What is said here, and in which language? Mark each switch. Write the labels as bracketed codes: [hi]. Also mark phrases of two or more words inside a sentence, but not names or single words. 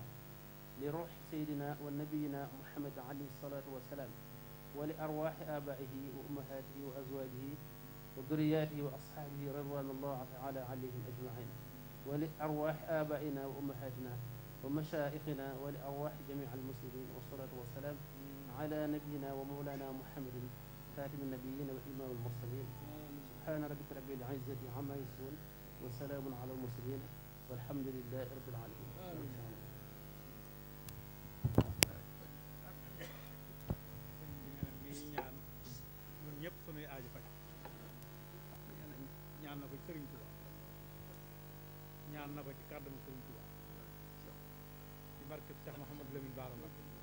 [ar] لروح سيدنا ونبينا محمد عليه الصلاة والسلام ولأرواح آبائه وأمهاته وأزواجه وذرياته وأصحابه رضوان الله تعالى عليهم أجمعين ولأرواح آبائنا وأمهاتنا ومشائخنا ولأرواح جميع المسلمين والصلاة والسلام على نبينا ومولانا محمد خاتم النبيين وإمام المرسلين سبحان ربك رب العزة عما يصفون وسلام على المرسلين والحمد لله رب العالمين [wo] ñëpp sunuy aaji faj ñaan na ko ci Sëriñ Tuubaa ñaan na ko ci kàddu Sëriñ Tuubaa ci barke Cheikh Mouhamadou Lamine Bara Mbacké